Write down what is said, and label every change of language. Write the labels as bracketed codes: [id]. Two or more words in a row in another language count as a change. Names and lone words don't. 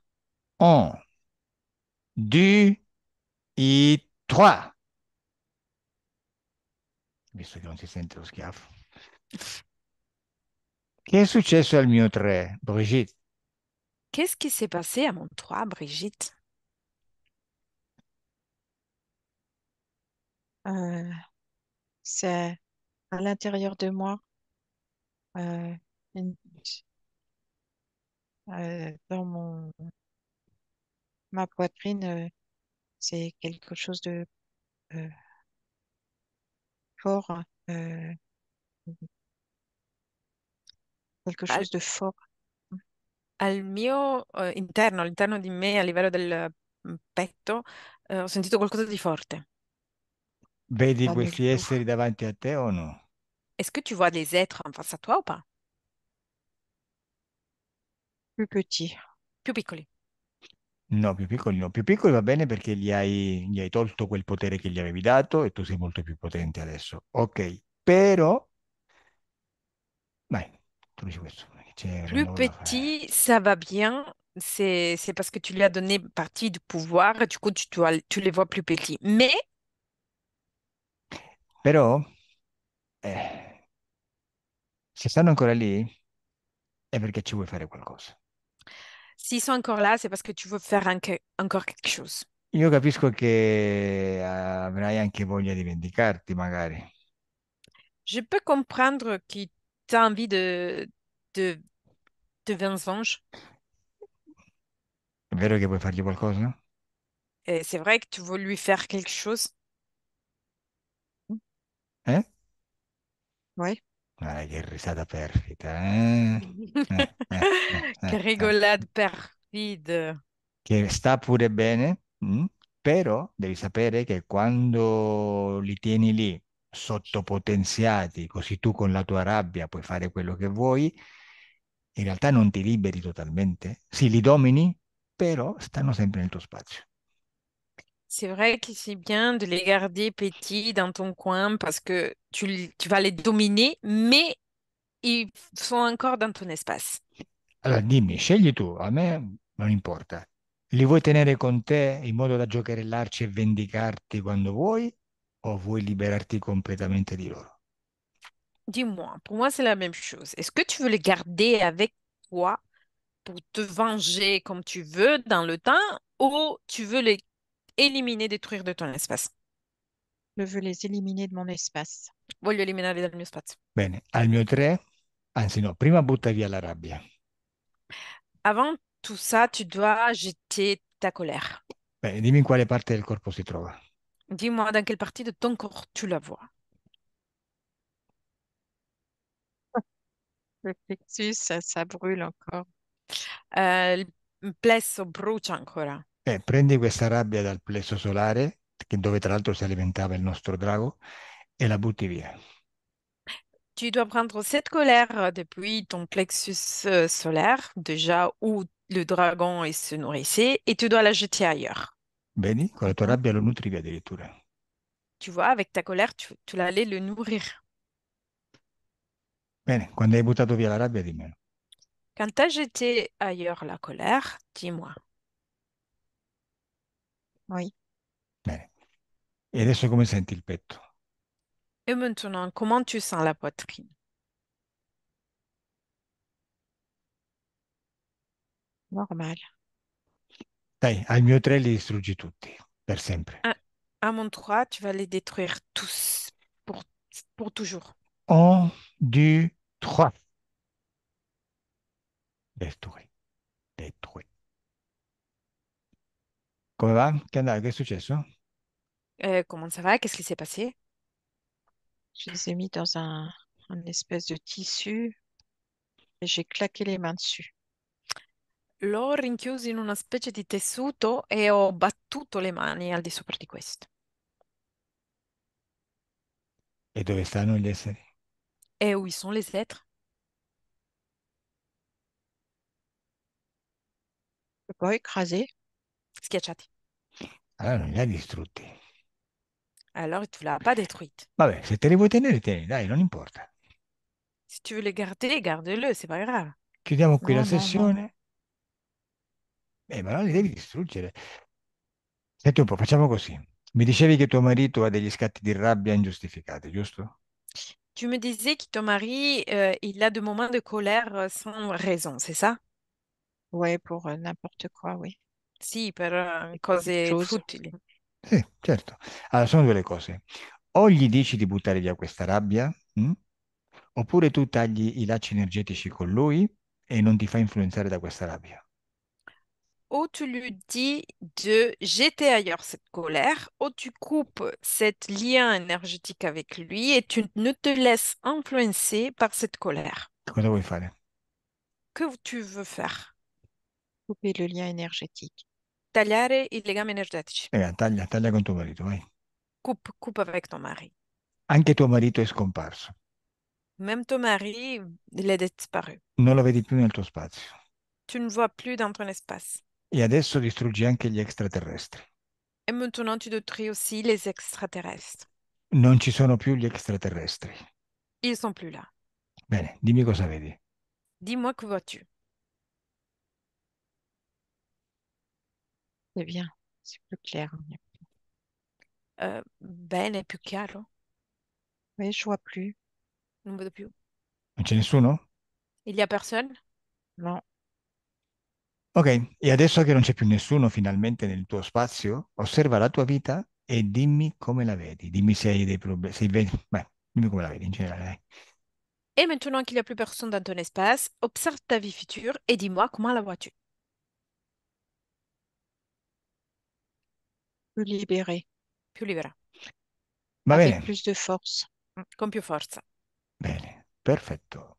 [it] 1, 2, e 3. Visto che non si sente lo schiaffo. Che è successo al mio 3, Brigitte? [fr] Qu'est-ce qui s'est passé à mon 3, Brigitte? Euh, c'est à l'intérieur de moi, euh, une- dans ma poitrine, c'est quelque chose de euh, fort, euh, quelque [it] Al, [fr] chose de fort [it] al mio interno, all'interno di me, a livello del petto, ho sentito qualcosa di forte. Vedi [fr] dans le [it] questi [fr] dos. [it] esseri davanti a te o no? [fr] Est-ce que tu vois des êtres en face à toi ou pas? Plus petit. [it] più piccoli. No, più piccoli no. Più piccoli va bene perché gli hai tolto quel potere che gli avevi dato e tu sei molto più potente adesso. Ok, però, vai, tu dici questo, c'è un [fr] Plus [it] lavoro da fare. [fr] petit, ça va bien. C'est parce que tu lui as donné partie du pouvoir, et du coup, tu les vois plus petits. Mais [it] Però, eh, se stanno ancora lì, è perché ci vuoi fare qualcosa. [fr] s'ils sont encore là, c'est parce que tu veux faire encore quelque chose. [it] Io capisco che avrai anche voglia di vendicarti, magari. [fr] Je peux comprendre que tu as envie de, de vengeance. [it] È vero che vuoi fargli qualcosa? [fr] Et c'est vrai que tu veux lui faire quelque chose. Eh? Oui. [it] Guarda che risata perfida, eh? Eh, eh, eh, Che eh, eh. [fr] rigolade perfide. [it] Che sta pure bene, però devi sapere che quando li tieni lì sottopotenziati, così tu con la tua rabbia puoi fare quello che vuoi, in realtà non ti liberi totalmente. Sì, li domini, però stanno sempre nel tuo spazio. [fr] C'est vrai que c'est bien de les garder petits dans ton coin parce que tu vas les dominer, mais ils sont encore dans ton espace. [it] Allora dimmi, scegli tu, a me non importa. Li vuoi tenere con te in modo da giocherellarci e vendicarti quando vuoi, o vuoi liberarti completamente di loro? [fr] Dis-moi, pour moi, c'est la même chose. Est-ce que tu veux les garder avec toi pour te venger comme tu veux dans le temps ou tu veux les éliminer, détruire de ton espace? Je veux les éliminer de mon espace. [it] Voglio eliminarli dal mio spazio. Bene, al mio 3, anzi no, prima butta via la rabbia. [fr] Avant tout ça, tu dois jeter ta colère. [it] Bene, dimmi in quale parte del corpo si trova. [fr] Dis-moi dans quelle partie de ton corps tu la vois. Le plexus, ça brûle encore. [it] Il plesso brucia ancora. Prendi questa rabbia dal plesso solare, dove tra l'altro si alimentava il nostro drago, e la butti via. [fr] Tu dois prendre cette colère depuis ton plexus solaire, déjà où le dragon il se nourrissait, et tu dois la jeter ailleurs. [it] Vedi? Con la tua Mhm. rabbia lo nutri via addirittura. [fr] Tu vois, avec ta colère, tu l'allais le nourrir. [it] Bene, quando hai buttato via la rabbia, dimmelo. [fr] Quand tu as jeté ailleurs la colère, dis-moi. Oui. [it] Bene. E adesso come senti il petto? [fr] Et maintenant, comment tu sens la poitrine? Normal. [it] Dai, al mio 3 li distruggi tutti, per sempre. [fr] À, à mon 3, tu vas les détruire tous pour, pour toujours. 1, 2, 3. Détruit, détruit. [it] Come va? Che è successo? [fr] Comment ça va? Qu'est-ce qui s'est passé? Je les ai mis dans un espèce de tissu et j'ai claqué les mains dessus. [it] L'ho rinchiuso in una specie di tessuto e ho battuto le mani al di sopra di questo. E dove stanno gli esseri? [fr] Et où ils sont les êtres? Je peux pas écraser. [it] Schiacciati. Allora non li hai distrutti. [fr] Alors, tu l'as pas détruite. [it] Vabbè, se te li vuoi tenere, tieni, dai, non importa. [fr] Si tu veux les garder, garde-le, c'est pas grave. [it] Chiudiamo qui la [fr] Non, non, non. [it] sessione. Ma non li devi distruggere. Senti un po', facciamo così. Mi dicevi che tuo marito ha degli scatti di rabbia ingiustificati, giusto? [fr] Tu me disais que ton mari, il a des moments de colère sans raison, c'est ça? Ouais, pour n'importe quoi, oui. [it] Sì, per [fr] Beaucoup de [it] cose [fr] choses. [it] futili. Sì, certo. Allora, sono due le cose. O gli dici di buttare via questa rabbia, oppure tu tagli i lacci energetici con lui e non ti fai influenzare da questa rabbia. [fr] Ou tu lui dis de jeter ailleurs cette colère, ou tu coupes cet lien énergétique avec lui et tu ne te laisses influencer par cette colère. [it] Cosa vuoi fare? [fr] Que tu veux faire? Couper le lien énergétique. [it] Tagliare i legami energetici. Taglia, taglia con tuo marito, vai. [fr] Coupe, coupe avec ton mari. [it] Anche tuo marito è scomparso. [fr] Même ton mari, il est disparu. [it] Non lo vedi più nel tuo spazio. [fr] Tu ne vois plus dans ton espace. [it] E adesso distruggi anche gli extraterrestri. [fr] Et maintenant, tu détruis aussi les extraterrestres. [it] Non ci sono più gli extraterrestri. [fr] Ils sont plus là. [it] Bene, dimmi cosa vedi. [fr] Dis-moi, que vois-tu? C'est bien, c'est plus clair. [it] Bene, più chiaro. [fr] Oui, je vois plus. [it] Non vedo più. Non c'è nessuno? [fr] Il y a personne? Non, [it] Ok, e adesso che non c'è più nessuno finalmente nel tuo spazio, osserva la tua vita e dimmi come la vedi. Dimmi se hai dei problemi, se vedi, beh, dimmi come la vedi in generale, dai. [fr] Et maintenant qu'il n'y a plus personne dans ton espace, observe ta vie future et dis-moi comment la vois-tu? plus libéré, [it] Più libera, Va [fr] avec [it] bene, [fr] plus de force. [it] con più forza. bene, perfetto.